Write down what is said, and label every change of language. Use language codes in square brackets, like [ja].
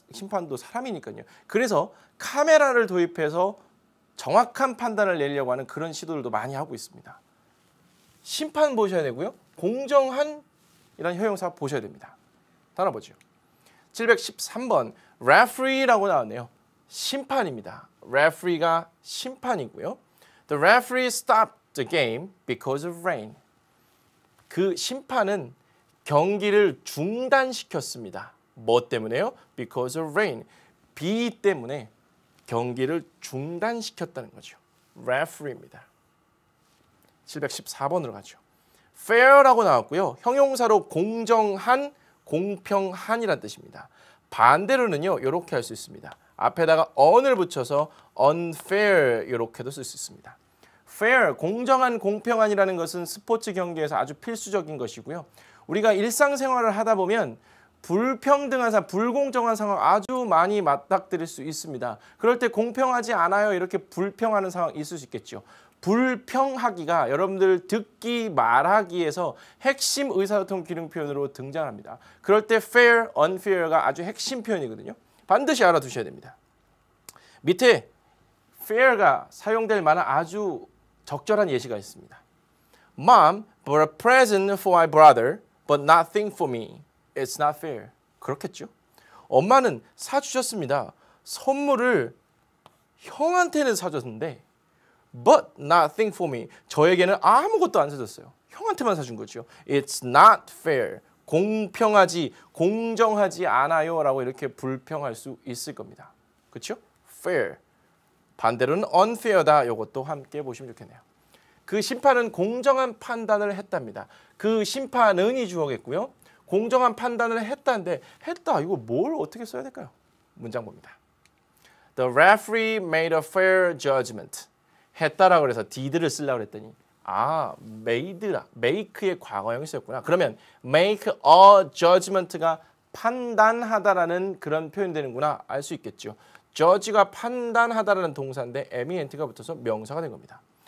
[ko] 심판도 사람이니까요. 그래서 카메라를 도입해서 정확한 판단을 내려고 하는 그런 시도들도 많이 하고 있습니다. 심판 보셔야 되고요. 공정한 이런 형용사 보셔야 됩니다. 따라 보죠. 713번 referee라고 나왔네요. 심판입니다. referee가 심판이고요. [en] The referee stopped the game because of rain. [ko] 그 심판은 경기를 중단시켰습니다. 뭐 때문에요? [en] Because of rain. [ko] 비 때문에 경기를 중단시켰다는 거죠. referee입니다. 714번으로 가죠. fair라고 나왔고요. 형용사로 공정한, 공평한이라는 뜻입니다. 반대로는요. 이렇게 할 수 있습니다. 앞에다가 on을 붙여서 unfair 이렇게도 쓸 수 있습니다. fair, 공정한, 공평한이라는 것은 스포츠 경기에서 아주 필수적인 것이고요. 우리가 일상생활을 하다 보면 불평등한 상황, 불공정한 상황 아주 많이 맞닥뜨릴 수 있습니다. 그럴 때 공평하지 않아요. 이렇게 불평하는 상황 있을 수 있겠죠. 불평하기가 여러분들 듣기, 말하기에서 핵심 의사소통 기능 표현으로 등장합니다. 그럴 때 fair, unfair가 아주 핵심 표현이거든요. 반드시 알아두셔야 됩니다. 밑에 fair가 사용될 만한 아주 적절한 예시가 있습니다. [en] Mom bought a present for my brother, but nothing for me. It's not fair. [ko] 그렇겠죠? 엄마는 사주셨습니다. 선물을 형한테는 사줬는데 [en] but nothing for me. [ko] 저에게는 아무것도 안 사줬어요. 형한테만 사준 거죠. [en] It's not fair. [ko] 공평하지, 공정하지 않아요 라고 이렇게 불평할 수 있을 겁니다. 그렇죠? fair. 반대로는 unfair다. 이것도 함께 보시면 좋겠네요. 그 심판은 공정한 판단을 했답니다. 그 심판은이 주어겠고요. 공정한 판단을 했다는데 했다. 이거 뭘 어떻게 써야 될까요? 문장 봅니다. [en] The referee made a fair judgment. [ko] 했다라고 그래서 did를 쓰려고 그랬더니 made라. make의 과거형이 쓰였구나. 그러면 make a judgment가 판단하다라는 그런 표현되는구나 알 수 있겠죠. judge가 판단하다라는 동사인데 ment가 붙어서 명사가 된 겁니다.